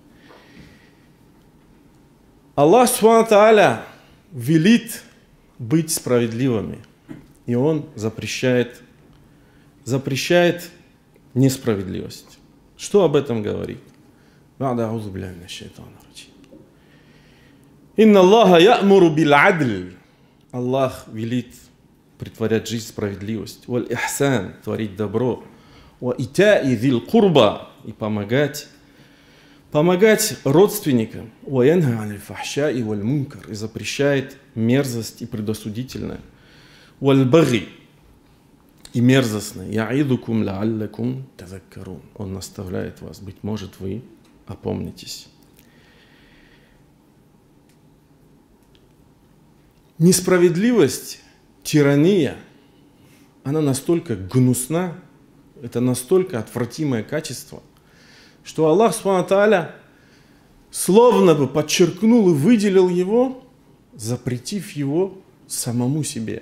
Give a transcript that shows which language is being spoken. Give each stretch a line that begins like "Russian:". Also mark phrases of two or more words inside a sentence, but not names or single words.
Russian: Аллах
Arabic: سبحانه تعالى
Russian: велит быть справедливыми, и Он запрещает несправедливость. Что об этом говорит?
Arabic: إن الله يأمر بالعدل.
Russian: Аллах велит претворять жизнь в справедливость. Валь-ихсан, творить добро.
Arabic: وإيتاء ذي القربى,
Russian: и помогать родственникам.
Arabic: وينهى عن الفحشاء والمنكر,
Russian: и запрещает мерзость и предосудительное. Валь-баги, и мерзостное.
Arabic: يعظكم لعلكم تذكرون.
Russian: Он наставляет вас, быть может, вы опомнитесь. Несправедливость, тирания, она настолько гнусна, это настолько отвратимое качество, что Аллах
Arabic: سبحانه تعالى
Russian: словно бы подчеркнул и выделил его, запретив его самому себе.